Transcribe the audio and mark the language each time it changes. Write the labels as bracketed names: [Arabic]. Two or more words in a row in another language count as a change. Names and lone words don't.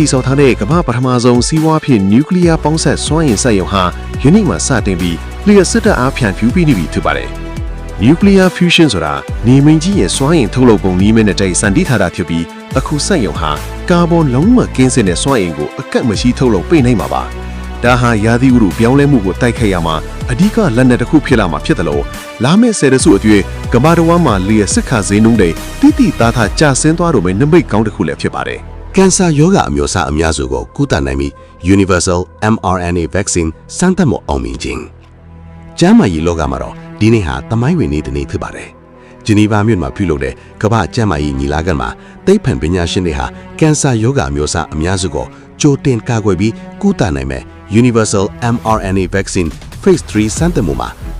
[Burmese] ည်ဆောက်ထားတဲ့ကမ္ဘာပထမဆုံးစီးပွားဖြစ်နျူကလ িয়ার ပေါင်းစပ်စွမ်းအင်စက်ရုံဟာယနေ့မှစတင်ပြီးလျှက်စစ်တပ်အားဖြန့်ဖြူးပြီးနေပြီဖြစ်ပါတယ်။ [English] Nuclear fusion [Burmese] ဆိုတာနေမင်းကြီးရဲ့စွမ်းအင်ထုတ်လုပ်ပုံနည်းမဲ့နဲ့တိုက်စံတိထားတာဖြစ်ပြီးအခုစက်ရုံဟာကာဗွန်လုံးဝကင်းစင်တဲ့စွမ်းအင်ကိုအကန့်မရှိထုတ်လုပ်ပေးနိုင်မှာပါ။ဒါဟာရာသီဥတုပြောင်းလဲမှုကိုတိုက်ခိုက်ရမှာအဓိကလက်နက်တစ်ခုဖြစ်လာမှာဖြစ်တယ်လို့လာမယ့်ဆယ်စုအတွေ့ကမ္ဘာတော်မှာလျှက်စစ်ခါဈေးနှုန်းတွေတိတိသားသားကျဆင်းသွားတော့မယ့်နမိတ်ကောင်းတစ်ခုလည်းဖြစ်ပါတယ် ။ကင်ဆာရောဂါအမျိုးအစားအများစုကိုကုသနိုင်ပြီး [English] Universal mRNA vaccine [Burmese] စမ်းသပ်မှုအောင်မြင်ခြင်းကျန်းမာရေးလောကမှာတော့ဒီနေ့ဟာသမိုင်းဝင်နေ့တစ်နေ့ဖြစ်ပါတယ်။ဂျနီဗာမြို့မှာပြုလုပ်တဲ့ကမ္ဘာကျန်းမာရေးညီလာခံမှာသိပ္ပံပညာရှင်တွေဟာကင်ဆာရောဂါအမျိုးအစားအများစုကိုကြိုတင်ကာကွယ်ပြီးကုသနိုင်မယ့် [English] Universal mRNA vaccine Phase 3 [Burmese] စမ်းသပ်မှုမှာ